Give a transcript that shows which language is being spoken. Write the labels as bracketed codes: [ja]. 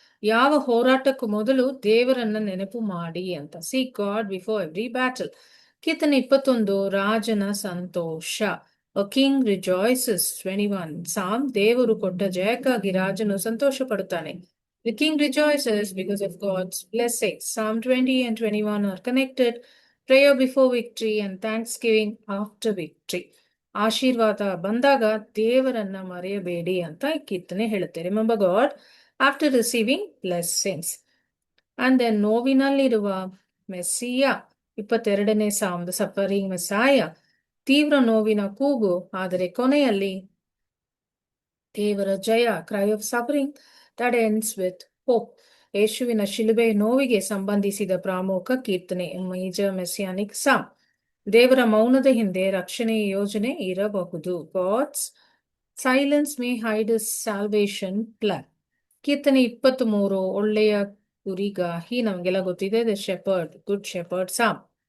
[kn] ಯಾವ ಹೋರಾಟಕ್ಕೂ ಮೊದಲು ದೇವರನ್ನ ನೆನಪು ಮಾಡಿ ಅಂತ. [en] Seek God before every battle. [kn] ಕೀರ್ತನೆ 21 ರಾಜನ ಸಂತೋಷ. [en] A king rejoices. [kn] 21 ಸಾಮ್ ದೇವರು ಕೊಟ್ಟ ಜಯಕ್ಕಾಗಿ ರಾಜನು ಸಂತೋಷ ಪಡುತ್ತಾನೆ. [en] The king rejoices because of God's blessings. Psalm 20 and 21 are connected. Prayer before victory and thanksgiving after victory. [kn] ಆಶೀರ್ವಾದ ಬಂದಾಗ ದೇವರನ್ನ ಮರೆಯಬೇಡಿ ಅಂತ ಕೀರ್ತನೆ ಹೇಳುತ್ತೆ. [en] Remember God after receiving blessings. And then [kn] ನೋವಿನಲ್ಲಿರುವ ಮೆಸ್ಸಿಯ. 22ನೇ ಸಾಮ್ [en] The suffering Messiah. [kn] ತೀವ್ರ ನೋವಿನ ಕೂಗು, ಆದರೆ ಕೊನೆಯಲ್ಲಿ ದೇವರ ಜಯ. [en] Cry of suffering that ends with hope. [kn] ಯೇಸುವಿನ ಶಿಲುಬೆ ನೋವಿಗೆ ಸಂಬಂಧಿಸಿದ ಪ್ರಮುಖ ಕೀರ್ತನೆ, [en] Major messianic psalm. [kn] ದೇವರ ಮೌನದ ಹಿಂದೆ ರಕ್ಷಣೆಯ ಯೋಜನೆ ಇರಬಹುದು. [en] God's silence may hide his salvation plan. [kn] ಕೀರ್ತನೆ 23 ಒಳ್ಳೆಯ ಕುರಿಗಾಹಿ. ನಮಗೆಲ್ಲ ಗೊತ್ತಿದೆ, [en] The shepherd, good shepherd psalm.